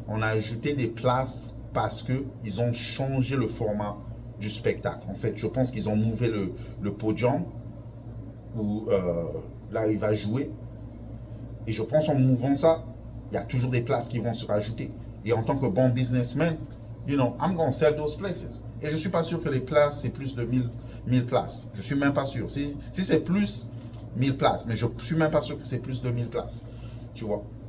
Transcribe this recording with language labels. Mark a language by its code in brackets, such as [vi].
[fr] On a ajouté des places parce qu'ils ont changé le format du spectacle. En fait, je pense qu'ils ont mouvé le podium où là, il va jouer. Et je pense en mouvant ça, il y a toujours des places qui vont se rajouter. Et en tant que bon businessman, [en] you know, I'm going to sell those places. [fr] Et je ne suis pas sûr que les places, c'est plus de 1000 places. Je ne suis même pas sûr. Si c'est plus 1000 places, mais je ne suis même pas sûr que c'est plus de 1000 places. Tu vois.